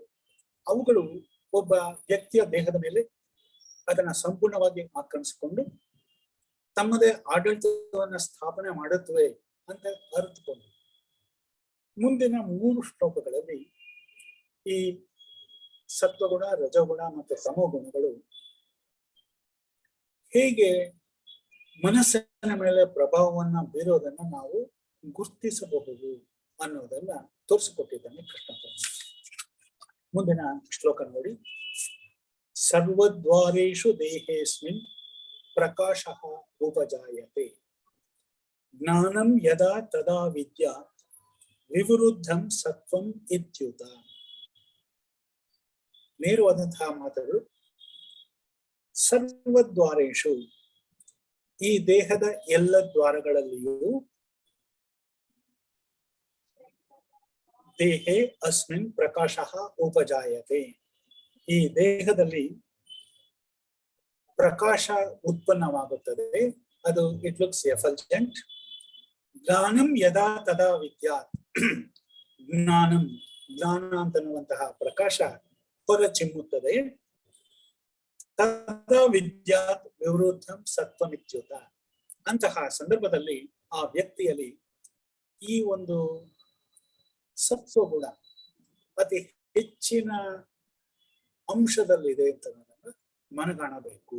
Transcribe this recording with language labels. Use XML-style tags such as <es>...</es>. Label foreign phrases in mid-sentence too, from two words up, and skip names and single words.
<kn>ಅವುಗಳು ಒಬ್ಬ ವ್ಯಕ್ತಿಯ ದೇಹದ ಮೇಲೆ ಅದನ್ನ ಸಂಪೂರ್ಣವಾಗಿ ಆಕ್ರಮಿಸಿಕೊಂಡು ತಮ್ಮದೇ ಆಡಳಿತವನ್ನ ಸ್ಥಾಪನೆ ಮಾಡುತ್ತವೆ ಅಂತ ಅರಿತುಕೊಂಡು ಮುಂದಿನ 3 ಶ್ಲೋಕಗಳಲ್ಲಿ ಈ ಸತ್ವಗುಣ, ರಜೋಗುಣ ಮತ್ತು ತಮೋಗುಣಗಳು ಹೇಗೆ ಮನಸ್ಸಿನ ಮೇಲೆ ಪ್ರಭಾವವನ್ನ ಬೀರೋದನ್ನ ನಾವು ಗುರುತಿಸಬಹುದು ಅನ್ನೋದನ್ನ ತೋರಿಸಿಕೊಟ್ಟಿದ್ದಾನೆ ಕೃಷ್ಣ ಪರಮಾತ್ಮ. ಮುಂದಿನ ಶ್ಲೋಕ ನೋಡಿ.</kn> <sa>ಸರ್ವದ್ವಾರೇಷು ದೇಹೇಸ್ಮಿನ್ ಪ್ರಕಾಶಃ ಉಪಜಾಯತೆ ಜ್ಞಾನಂ ಯದಾ ತದಾ ವಿದ್ಯಾ ವಿವೃದ್ಧಂ ಸತ್ವಂ ಇತ್ಯುತ.</sa> <kn>ನೇರವಾದಂತಹ ಮಾತುಗಳು. ಸರ್ವದ್ವಾರೇಷು ಈ ದೇಹದ ಎಲ್ಲ ದ್ವಾರಗಳಲ್ಲಿಯೂ</kn> <sa>ದೇಹೇ ಅಸ್ಮಿನ್ ಪ್ರಕಾಶಃ ಉಪಜಾಯತೆ</sa> <kn>ಈ ದೇಹದಲ್ಲಿ ಪ್ರಕಾಶ ಉತ್ಪನ್ನವಾಗುತ್ತದೆ.</kn> <en>ಅದು it looks effulgent.</en> <sa>ಜ್ಞಾನಂ ಯದಾ ತದಾ ವಿದ್ಯಾತ್. ಜ್ಞಾನಂ,</sa> <kn>ಜ್ಞಾನ ಅಂತನ್ನುವಂತಹ ಪ್ರಕಾಶ ಹೊರಚಿಮ್ಮುತ್ತದೆ.</kn> <sa>ತದಾ ವಿದ್ಯಾತ್ ವಿವೃದ್ಧಂ ಸತ್ವಮಿತ್ಯುತ.</sa> <kn>ಅಂತಹ ಸಂದರ್ಭದಲ್ಲಿ ಆ ವ್ಯಕ್ತಿಯಲ್ಲಿ ಈ ಒಂದು ಸತ್ವಗುಣ ಅತಿ ಹೆಚ್ಚಿನ ಅಂಶದಲ್ಲಿದೆ ಅಂತ ಮನಗಾಣಬೇಕು.</kn>